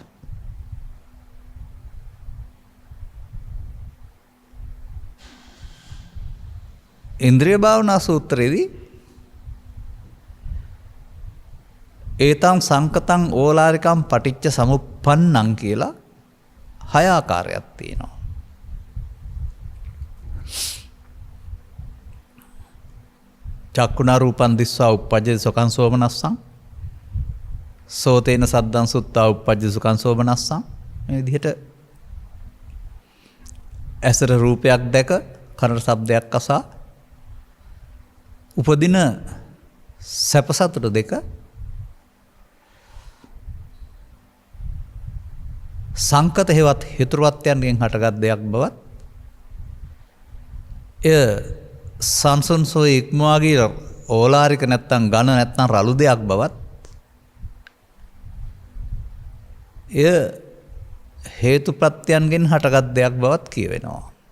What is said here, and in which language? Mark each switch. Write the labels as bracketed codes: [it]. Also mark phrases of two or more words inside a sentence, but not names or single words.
[si] ඉන්ද්‍රිය භාවනා සූත්‍රයේදී [pi] ඒතං සංකතං ඕලාරිකං පටිච්ච සමුප්පන්නං [si] කියලා 6 ආකාරයක් තියෙනවා. [pi] චක්කුණා රූපං දිස්වා උප්පජ්ජති සුඛං සෝමනස්සං සෝතේන සද්දං සුත්තා උප්පජ්ජති සුඛං සෝමනස්සං [si] මේ විදිහට ඇසට රූපයක් දැක කනට ශබ්දයක් අසා උපදින සැප සතුට දෙක සංකත හේවත් හේතුරුවත්යන්ගෙන් හටගත් දෙයක් බවත් එය සංසන්සෝ ඉක්මවාගේ ඕලාරික නැත්තම් ඝන නැත්තම් රළු දෙයක් බවත් එය හේතු ප්‍රත්‍යයන්ගෙන් හටගත් දෙයක් බවත් කියවෙනවා.